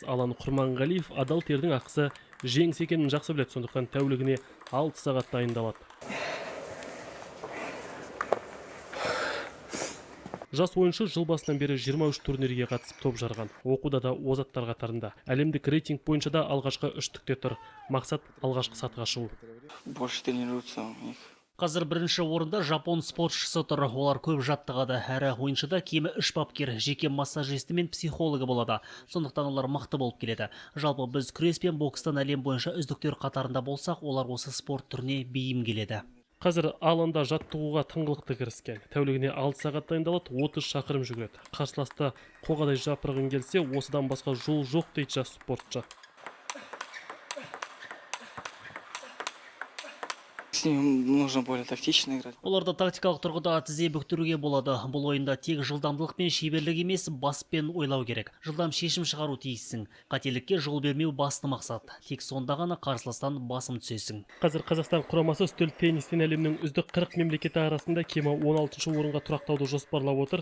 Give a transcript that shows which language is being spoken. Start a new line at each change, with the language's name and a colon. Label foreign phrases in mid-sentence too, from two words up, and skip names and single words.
Kazakh: Алан Құрманғалиев адал тердің ақысы жеңіс екенін жақсы біледі, сондықтан тәулігіне 6 сағат дайындалады. Жас ойыншы жыл басынан бері 23 турнирге қатысып топ жарған. Оқуда да озаттар қатарында. Әлемдік рейтинг бойынша да алғашқы үштікте тұр. Мақсат алғашқы сатыға шығу.
Russian: Больше тренируются у них.
Kazakh: Қазір бірінші орында жапон спортшысы тұр. Олар көп жаттығады. Әрі ойыншыда кемі 3 бапкер, жеке массажисті мен психологы болады. Сондықтан олар мықты болып келеді. Жалпы біз күрес пен бокстан әлем бойынша үздіктер қатарында болсақ, олар осы спорт түріне бейім келеді. Қазір алаңда жаттығуға тыңғылықты кіріскен. Тәулігіне 6 сағат дайындалады, 30 шақырым жүгіреді. Қарсыласты қоғадай жапырғын келсе, осыдан басқа жол жоқ дейді жас спортшы.
Russian: С ним нужно более тактично играть.
Kazakh: Оларда тактикалық тұрғыда тізе бүктіруге болады. Бұл ойында тек жылдамдылық пен шеберлік емес, баспен ойлау керек. Жылдам шешім шығару тиіссің. Қателікке жол бермеу басты мақсат. Тек сонда ғана қарсыластан басым түсесің. Қазір Қазақстан құрамасы үстел теннистен әлемнің үздік 40 мемлекеті арасында кемі 16 орынға тұрақтауды жоспарлап отыр.